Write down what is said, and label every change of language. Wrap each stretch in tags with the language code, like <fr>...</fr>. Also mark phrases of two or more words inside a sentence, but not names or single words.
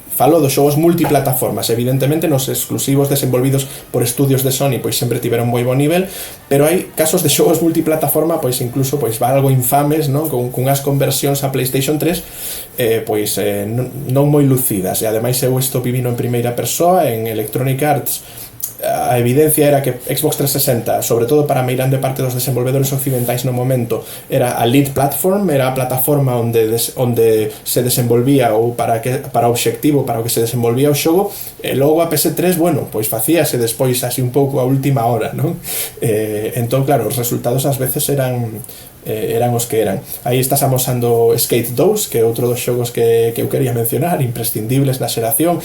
<gl>Falo dos xogos multiplataformas. Evidentemente nos exclusivos desenvolvidos por estudios de Sony pois sempre tiveron moi bon nivel, pero hai casos de xogos multiplataforma pois incluso pois algo infames, non? Con unhas conversións a PlayStation 3 non moi lucidas. E ademais eu isto vivino en primeira persoa en Electronic Arts. A evidencia era que Xbox 360, sobre todo para a meirande parte dos desenvolvedores occidentais no momento, era a</gl> <en>lead platform,</en> <gl>era a plataforma onde se desenvolvía, ou para o obxectivo para o que se desenvolvía o xogo. E logo a PS3, bueno, pois facíase despois así un pouco a última hora, non? Entón, claro, os resultados ás veces eran os que eran. Aí estás amosando Skate 2, que é outro dos xogos que eu quería mencionar, imprescindibles na xeración.</gl>